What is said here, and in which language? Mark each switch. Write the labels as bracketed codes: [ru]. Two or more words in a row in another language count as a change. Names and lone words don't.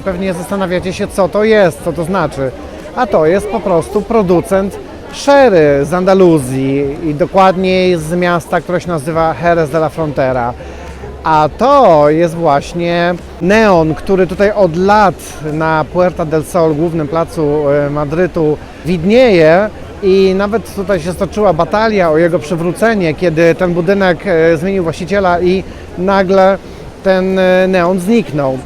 [pl] Pewnie zastanawiacie się, co to jest, co to znaczy. A to jest po prostu producent sherry z Andaluzji i dokładniej z miasta, które się nazywa Jerez de la Frontera. A to jest właśnie neon, który tutaj od lat na Puerta del Sol, głównym placu Madrytu, widnieje I nawet tutaj się stoczyła batalia o jego przywrócenie, kiedy ten budynek zmienił właściciela i nagle ten neon zniknał.